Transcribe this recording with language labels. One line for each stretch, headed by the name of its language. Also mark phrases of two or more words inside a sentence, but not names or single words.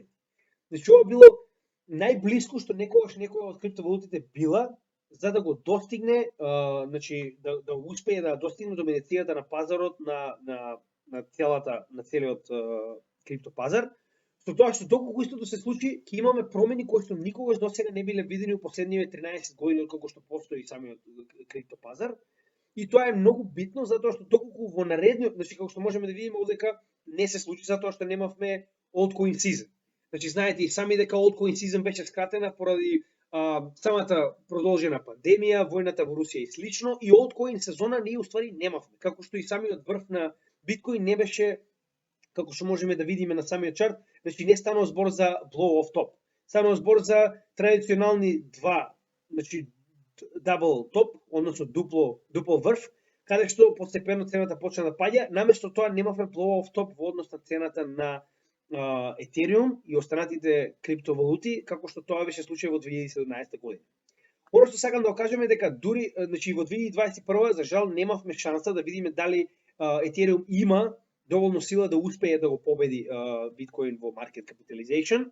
Macedonian: Значи, ова било најблиско што некогаш некоја од криптовалутите била за да го достигне, значи да успее да достигне доминацијата на пазарот на целиот криптопазар. Со тоа што доколку истото се случи, ќе имаме промени кои што никогаш досега не биле видени во последниве 13 години откако што постои самиот криптопазар. И тоа е многу битно затоа што доколку во наредниот, значи како што можеме да видиме овдека не се случи затоа што немавме
English: altcoin season.
Macedonian: Значи знаете и сами дека
English: altcoin season
Macedonian: беше скратена поради самата продолжена пандемија, војната во Русија и слично, и altcoin сезона ние уствари немавме, како што и самиот врв на биткоин не беше, како што можеме да видиме на самиот чарт, значи не станува збор за
English: blow off top.
Macedonian: Станува збор за традиционални два, значи
English: double top,
Macedonian: односно дупло врв, каде што постепено цената почна да паѓа, наместо тоа немавме
English: blow off top
Macedonian: во однос на цената на Етериум и останатите криптовалути, како што тоа беше случај во 2017 година. Оно што сакам да кажеме дека дури, значи во 2021 за жал немавме шанса да видиме дали Етериум има доволно сила да успее да го победи биткоин во
English: market capitalization.